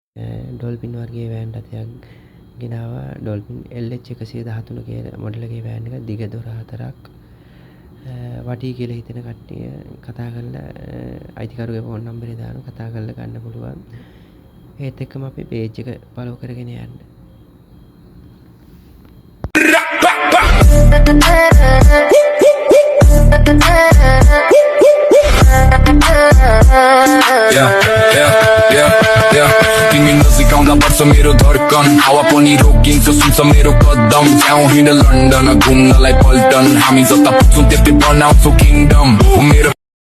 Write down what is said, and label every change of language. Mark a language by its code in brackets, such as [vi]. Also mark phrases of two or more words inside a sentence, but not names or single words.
[si] ඩොල්පින් වර්ගයේ වෑන් රථයක් ගෙනාවා. ඩොල්පින් LH113 කියලා මොඩල් එකේ වෑන් එක දිග දොර 4ක් වටී කියලා හිතන කට්ටිය කතා කරලා අයිතිකරුගේ [en] phone number [si] දානවා කතා කරලා ගන්න පුළුවන්. ඒත් එක්කම අපි පේජ් එක ෆලෝ කරගෙන යන්න. [ne] तिमी नजिक आउँदा पर्छ मेरो धड्कन हावापानी रोकिन्छ सुन्छ मेरो कदम जाउँ हिँड लन्डन घुम्नलाई पल्टन हामी जता पुग्छौँ त्यतै बनाउँछौँ किङडम मेरो